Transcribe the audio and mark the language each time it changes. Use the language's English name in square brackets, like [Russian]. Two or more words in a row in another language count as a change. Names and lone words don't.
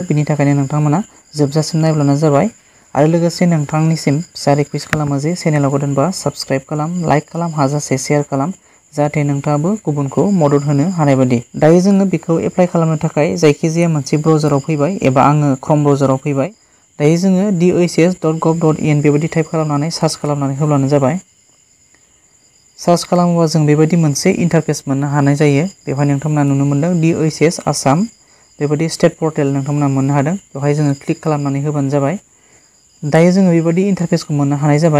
[Bodo] बिनि थाखायनो नोंथांमोना जोबजासिम नायब्लानो जाबाय आरो लोगोसे नोंथांनिसिम फिसा रिक्वेस्ट खालामो जे चेनेलाव गोदानबा साबस्क्राइब खालाम, लाइक खालाम, हाजासे शेयार खालाम जाहाथे नोंथाङाबो गुबुनखौ मदद होनो हानाय बायदि। दायो जोङो बेखौ एप्लाइ खालामनो थाखाय जायखिजाया मोनसे ब्राउजाराव फैबाय एबा आङो क्रोम ब्राउजाराव फैबाय। दायो जोङो docs.gov.in बेबायदि टाइप खालामनानै सार्च खालामनानै होब्लानो जाबाय। सार्च खालामोबा जों बेबायदि मोनसे इन्टारफेस मोननो हानाय जायो। बेवहाय नोंथांमोना नुनो मोनदों DOCS आसाम बेबायदि [English] state portal [Bodo] नोंथांमोना मोननो हादों। बेवहाय जोङो क्लिक खालामनानै होबानो जाबाय। दायो जोङो बेबायदि इन्टारफेसखौ मोननो हानाय जाबाय।